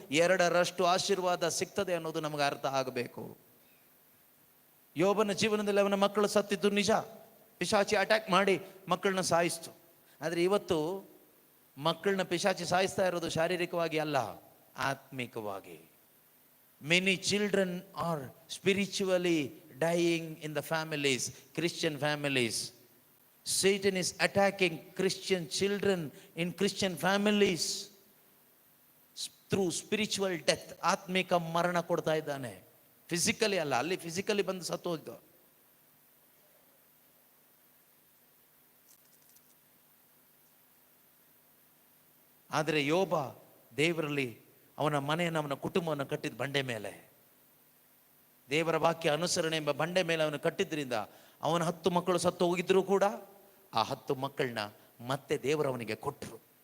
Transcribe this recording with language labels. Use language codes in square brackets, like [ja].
[kn] 2ರಷ್ಟು ಆಶೀರ್ವಾದ ಸಿಗ್ತದೆ ಅನ್ನೋದು ನಮಗೆ ಅರ್ಥ ಆಗಬೇಕು. ಯೋಬನ ಜೀವನದಲ್ಲಿ ಅವನ ಮಕ್ಕಳು ಸತ್ತಿದ್ದು ನಿಜ. ಪಿಶಾಚಿ ಅಟ್ಯಾಕ್ ಮಾಡಿ ಮಕ್ಕಳನ್ನ ಸಾಯಿಸ್ತು. ಆದರೆ ಇವತ್ತು ಮಕ್ಕಳನ್ನ ಪಿಶಾಚಿ ಸಾಯಿಸ್ತಾ ಇರೋದು ಶಾರೀರಿಕವಾಗಿ ಅಲ್ಲ, ಆತ್ಮಿಕವಾಗಿ. [en] Many children are spiritually dying in the families, Christian families. Satan is attacking Christian children in Christian families through spiritual death. [kn] ಆತ್ಮಿಕ ಮರಣ ಕೊಡ್ತಾ ಇದ್ದಾನೆ. ಫಿಸಿಕಲಿ ಅಲ್ಲ, ಅಲ್ಲಿ ಫಿಸಿಕಲಿ ಬಂದು ಸತ್ತು ಹೋಯ್ತು. ಆದರೆ ಯೋಬ ದೇವರಲ್ಲಿ ಅವನ ಮನೆಯನ್ನು, ಅವನ ಕುಟುಂಬವನ್ನು ಕಟ್ಟಿದ ಬಂಡೆ ಮೇಲೆ, ದೇವರ ವಾಕ್ಯ ಅನುಸರಣೆ ಎಂಬ ಬಂಡೆ ಮೇಲೆ ಅವನು ಕಟ್ಟಿದ್ರಿಂದ ಅವನ 10 ಮಕ್ಕಳು ಸತ್ತು ಹೋಗಿದ್ರು ಕೂಡ ಆ 10 ಮಕ್ಕಳನ್ನ ಮತ್ತೆ ದೇವರವನಿಗೆ ಕೊಟ್ಟರು.